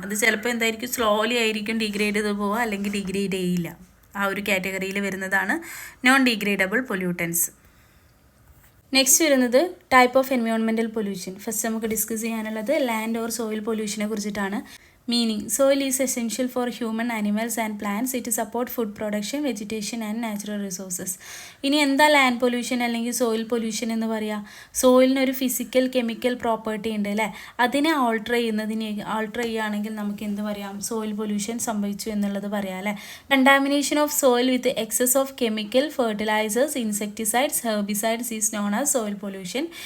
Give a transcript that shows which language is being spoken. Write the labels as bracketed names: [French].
[Malayalam] അത് ചിലപ്പോൾ എന്തായിരിക്കും, സ്ലോലി ആയിരിക്കും ഡീഗ്രേഡ് ചെയ്ത് പോവുക, അല്ലെങ്കിൽ ഡീഗ്രേഡ് ചെയ്യില്ല. ആ ഒരു കാറ്റഗറിയിൽ വരുന്നതാണ് നോൺ ഡീഗ്രേഡബിൾ പൊല്യൂട്ടൻസ്. നെക്സ്റ്റ് വരുന്നത് type of environmental pollution. First നമുക്ക് ഡിസ്കസ് ചെയ്യാനുള്ളത് ലാൻഡ് ഓർ സോയിൽ പൊല്യൂഷനെ കുറിച്ചിട്ടാണ്. [English] Meaning: soil is essential for human, animals and plants. It support food production, vegetation and natural resources. [Malayalam] ഇനി എന്താ ലാൻഡ് പൊല്യൂഷൻ അല്ലെങ്കിൽ soil pollution എന്ന് പറയുക? സോയിലിനൊരു physical chemical property ഉണ്ട് അല്ലേ. അതിനെ ആൾട്ടർ ചെയ്യുകയാണെങ്കിൽ നമുക്ക് എന്ത് പറയാം, സോയിൽ പൊല്യൂഷൻ സംഭവിച്ചു എന്നുള്ളത് പറയാം അല്ലേ. [English] Contamination of soil with excess of chemical, fertilisers, insecticides, herbicides is known as soil pollution.